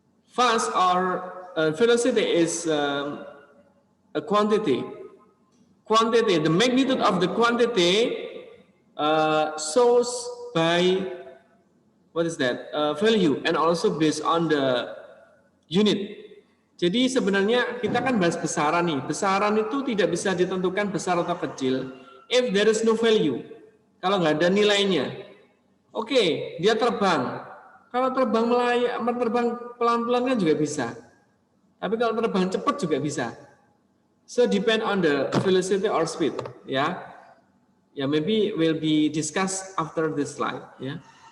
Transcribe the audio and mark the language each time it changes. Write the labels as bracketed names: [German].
[English] Fast or velocity is a quantity. The magnitude of the quantity shows by value and also based on the unit. [Indonesian] Jadi sebenarnya kita kan bahas besaran nih. Besaran itu tidak bisa ditentukan besar atau kecil [English] if there is no value. [Indonesian] Kalau nggak ada nilainya. Oke, dia terbang. Kalau terbang terbang pelan-pelan kan juga bisa. Tapi kalau terbang cepat juga bisa. [English] So depend on the velocity or speed, ya. Ya, maybe will be discussed after this slide, ya.